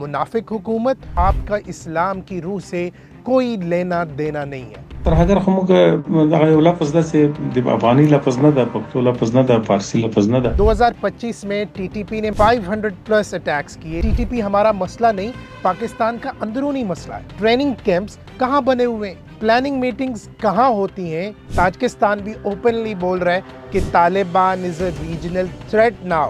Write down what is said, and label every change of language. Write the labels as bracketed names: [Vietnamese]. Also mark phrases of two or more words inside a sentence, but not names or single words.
[Urdu] منافق حکومت، آپ کا اسلام کی روح سے کوئی لینا دینا نہیں ہے. [Pashto] تر هغه موږ دغه یو لفظ داسې د افغاني لفظ نه ده، پښتو لفظ نه ده، فارسی لفظ نه ده. [Urdu] 2025 میں ٹی ٹی پی نے 500 [English] plus attacks [Urdu] کیے. ٹی ٹی پی ہمارا مسئلہ نہیں، پاکستان کا اندرونی مسئلہ ہے. [English] training camps [Urdu] کہاں بنے ہوئے ہیں, [English] planning meetings [Urdu] کہاں ہوتی ہیں. تاجکستان بھی اوپنلی بول رہا ہے کہ [English] Taliban is a regional threat now.